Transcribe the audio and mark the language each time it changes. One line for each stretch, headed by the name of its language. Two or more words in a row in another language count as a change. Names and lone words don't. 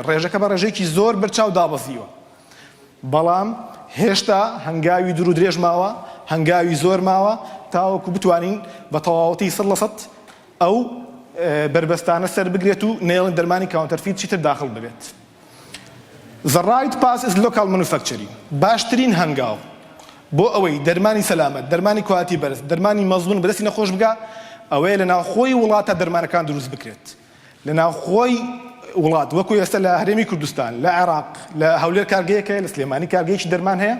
Central Kurdish: ڕێژەکە بە ڕێژەیەکی زۆر بەرچاو دابەزیوە، بەڵام هێشتا هەنگاوی دوور و درێژ ماوە، هەنگاوی زۆر ماوە تاوەکو بتوانین بە تەواوەتی 100% ئەو بربەستانە سەر بگرێت و نێڵن دەرمانی کاونتەرفیت چیتر داخل ببێت.
English: The right path is local manufacturing.
Central Kurdish: باشترین هەنگاو بۆ ئەوەی دەرمانی سەلامەت، دەرمانی کواتی بەرز، دەرمانی مەزبوون بەدەستی نەخۆش بگا، ئەوەیە لە ناوخۆی وڵاتە دەرمانەکان دروست بکرێت. لە ناوخۆی وڵات وەکو ئێستا لە هەرێمی کوردستان، لە عێراق، لە هەولێر کارگەیەک هەیە، لە سلێمانی کارگەیەکی دەرمان هەیە.